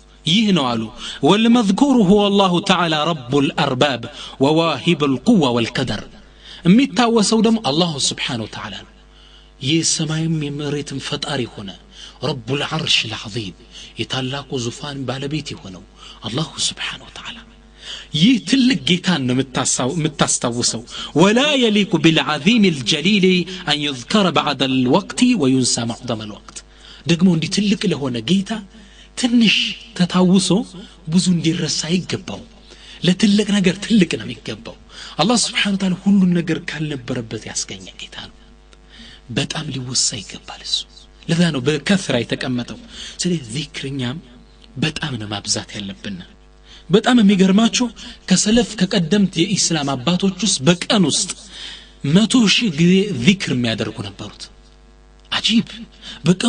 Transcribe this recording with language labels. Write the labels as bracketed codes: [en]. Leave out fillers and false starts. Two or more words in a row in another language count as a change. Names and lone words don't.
[am] ይህ ነው አሉ [ar] والمذكور هو الله تعالى رب الأرباب وواهب القوة والقدر [am] የሚታወሰው ደግሞ አላህ [ar] سبحانه وتعالى [am] የሰማይም የመሬትም ፈጣሪ ሆነ [ar] رب العرش العظيم [am] የታላቁ ዙፋን ባለቤት የሆነው አላህ [ar] سبحانه وتعالى [am] ይህ ትልቅ ጌታን ነው የምታስታውሰው [ar] ولا يليق بالعظيم الجليل أن يذكر بعد الوقت وينسى معظم الوقت [am] ደግሞ እንዲህ ትልቅ ለሆነ ጌታ ትንሽ ተታውሶ ብዙ እንዲረሳ ይገባው ለትልቅ ነገር ትልቅ ነው የሚገባው አላህ [ar] سبحانه وتعالى [am] ሁሉን ነገር ካልነበረበት ያስገኘ ጌታ ነው በጣም ሊወሳ ይገባል እሱ ለዛ ነው በከፍራ የተቀመጠው ስለዚህ ዚክርኛም በጣም ነው ማብዛት ያለብን በጣም የሚገርማችሁ ከሰለፍ ከቀደምት የኢስላም አባቶች ውስጥ በቀን ውስጥ 100,000 ጊዜ ዚክር የሚያደርጉ ነበሩት አጂብ በቀን